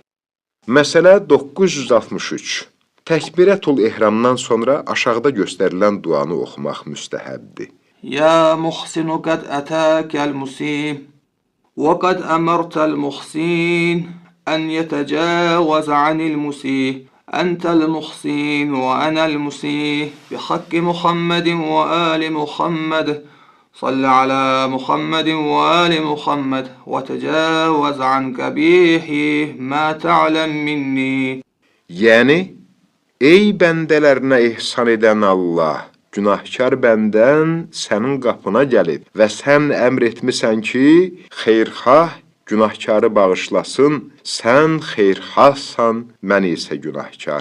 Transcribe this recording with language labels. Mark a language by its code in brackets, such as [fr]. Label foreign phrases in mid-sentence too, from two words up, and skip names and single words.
[az] Məsələ 963. Təkbirətül ehramdan sonra aşağıda göstərilən duanı oxumaq müstəhəbdir. [ar] يا محسن قد أتاك المسيء وقد أمرت المحسن أن يتجاوز عن المسيء أنت المحسن وأنا المسيء بحق محمد وآل محمد صل على محمد وآل محمد وتجاوز عن قبيحه ما تعلم مني. [az] Yəni, ey bəndələrinə ihsan edən Allah, günahkar bəndən sənin qapına gəlib və sən əmr etmisən ki, xeyrxah günahkarı bağışlasın, sən xeyrxahsan, mən isə günahkar.